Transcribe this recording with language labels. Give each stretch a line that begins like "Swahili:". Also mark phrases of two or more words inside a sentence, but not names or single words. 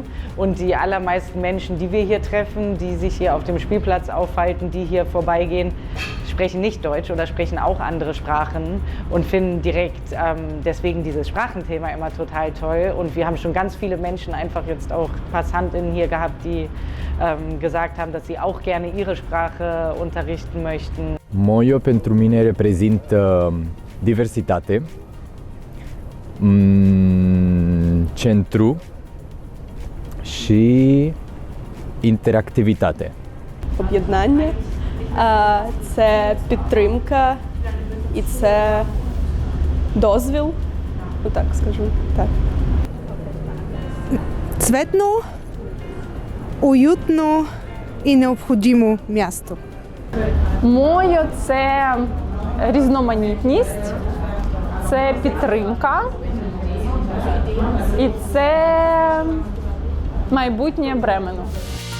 German: Und die allermeisten Menschen, die wir hier treffen, die sich hier auf dem Spielplatz aufhalten, die hier vorbeigehen, sprechen nicht Deutsch oder sprechen auch andere Sprachen und finden direkt deswegen dieses Sprachenthema immer total toll. Und wir haben schon ganz viele Menschen, einfach jetzt auch PassantInnen hier gehabt, die gesagt haben, dass sie auch gerne ihre Sprache unterrichten möchten.
Romanian: Moyo pentru mine reprezintă diversitate, centru și interactivitate.
Ukrainian: Об'єднання, це підтримка і це дозвіл, ну так скажу, так.
Bulgarian: Цветно, уютно и необходимо място.
Ukrainian: Мойо – це різноманітність, це підтримка і це майбутнє Бремену.